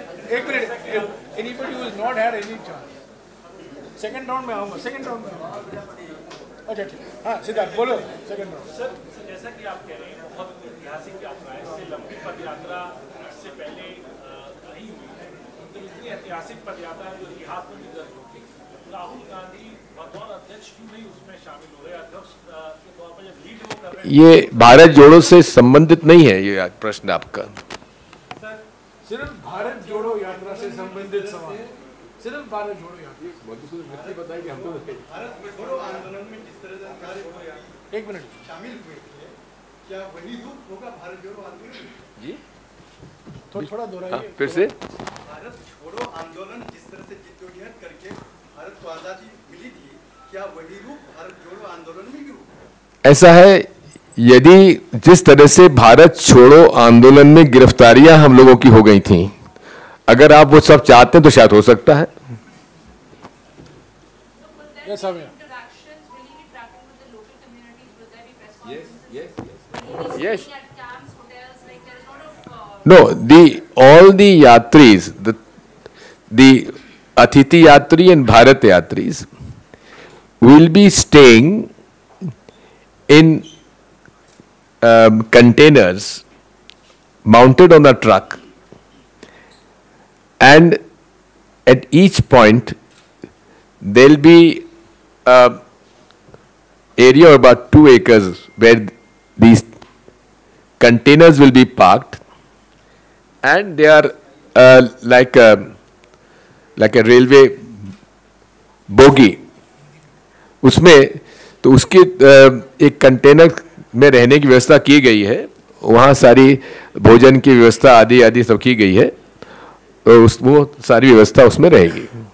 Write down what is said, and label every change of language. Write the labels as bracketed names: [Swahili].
[Hindi] एक minute, [English] anybody who has not had any chance. [Hindi] Second round में आऊंगा, second round में। अच्छा ठीक, हाँ सिद्धार्थ बोलो, सेकंड राउंड। सर, जैसा कि आप कह रहे हैं, बहुत ऐतिहासिक यात्रा है, इससे लंबी पद यात्रा इससे पहले नहीं हुई है, तो इतनी ऐतिहासिक पद यात्रा है जो इतिहास में भी दर्ज होगी। राहुल गांधी बतौर अध्यक्ष क्यों नहीं उसमें शामिल हो रहे? अध्यक्ष के तौर पर जब लीड वो कर रहे हैं। ये भारत जोड़ो से संबंधित नहीं है ये प्रश्न आपका। सिर्फ भारत जोड़ो यात्रा से संबंधित सवाल, सिर्फ भारत जोड़ो यात्रा। भारत छोड़ो आंदोलन में जिस तरह से कार्य हो रहा है, एक मिनट, शामिल हुए थे, क्या वही रूप होगा भारत जोड़ो आंदोलन? जी थोड़ा दोहराइए। फिर से। भारत छोड़ो आंदोलन जिस तरह से जिद्दोजहद करके भारत को आजादी मिली थी, क्या वही रूप भारत जोड़ो आंदोलन में भी होगा? ऐसा है, यदि जिस तरह से भारत छोड़ो आंदोलन में गिरफ्तारियां हम लोगों की हो गई थी, अगर आप वो सब चाहते हैं तो शायद हो सकता है। [English] Yes, interactions, will you be tracking with the local communities? Will there be press conferences? Yes. Will you be Yes. staying at camps, hotels? Like there is a lot of No, all the yatris, the Athithi Yatri and Bharat Yatris will be staying in containers mounted on a truck, and at each point there'll be area of about 2 acres where these containers will be parked, and they are like a railway bogie. [Hindi] उसमें तो उसकी एक container में रहने की व्यवस्था की गई है, वहाँ सारी भोजन की व्यवस्था आदि आदि सब की गई है, तो वो सारी व्यवस्था उसमें रहेगी।